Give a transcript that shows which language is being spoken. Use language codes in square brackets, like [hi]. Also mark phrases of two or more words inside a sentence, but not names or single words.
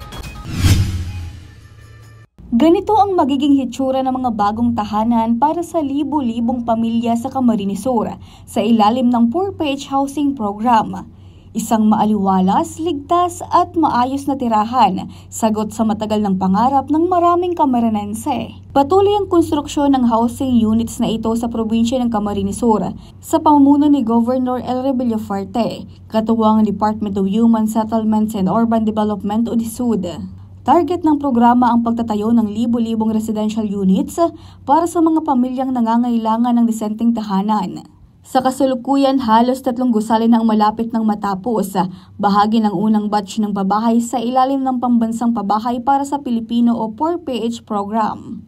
[tl] Ganito ang magiging hitsura ng mga bagong tahanan para sa libo-libong pamilya sa Camarines Sur sa ilalim ng 4PH Housing Program. Isang maaliwalas, ligtas at maayos na tirahan, sagot sa matagal ng pangarap ng maraming Camarinense. Patuloy ang konstruksyon ng [en] housing units [tl] na ito sa probinsya ng Camarines Sur sa pamumuno ni Governor Elre Villafarte, katuwang ng Department of Human Settlements and Urban Development o DSUD. Target ng programa ang pagtatayo ng libo-libong [en] residential units [tl] para sa mga pamilyang nangangailangan ng disenteng tahanan. Sa kasalukuyan, halos 3 gusali na ang malapit ng matapos, bahagi ng unang batch ng pabahay sa ilalim ng Pambansang Pabahay para sa Pilipino o 4PH program.